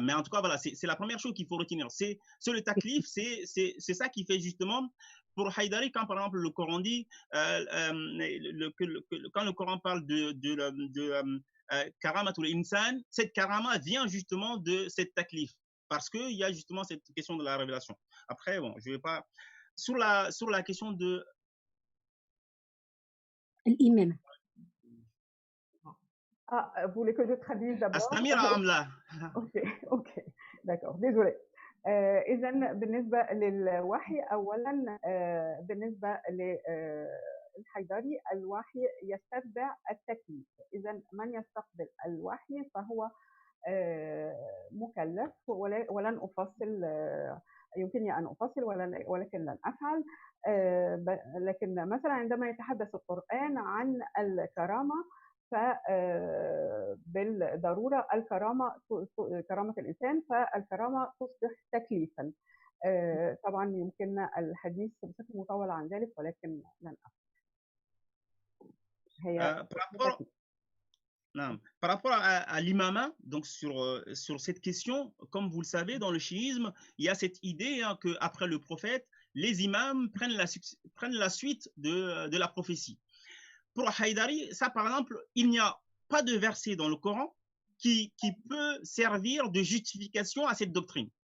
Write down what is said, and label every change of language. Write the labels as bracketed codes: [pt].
[fr] Mais en tout cas, voilà, c'est la première chose qu'il faut retenir. C'est le taklif, c'est ça qui fait justement pour Haïdari, quand par exemple le Coran dit, quand le Coran parle de karamatul insan, cette karama vient justement de cette taklif. parce qu'il y a justement cette question de la révélation. Après, bon, je ne vais pas... Sur la question de... [ar] الإمامة. [fr] Vous voulez que je traduise d'abord? Astamira Amla. Ok, d'accord, désolé. [ar] إذا بالنسبة للوحي أولا بالنسبة للحيدري الوحي يستتبع التكليف. إذا من يستقبل الوحي فهو مكلف، ولن أفصل، يمكنني أن أفصل ولكن لن أفعل. لكن مثلا عندما يتحدث القرآن عن الكرامة فبالضرورة كرامة الإنسان، فالكرامة تصبح تكليفا. طبعا يمكننا الحديث بشكل مطول عن ذلك ولكن لن أفعل. هي [fr] par rapport à l'imama, donc sur cette question, comme vous le savez, dans le chiisme, il y a cette idée hein, qu'après le prophète, les imams prennent la suite de la prophétie. Pour Haïdari, ça par exemple, il n'y a pas de verset dans le Coran qui peut servir de justification à cette doctrine.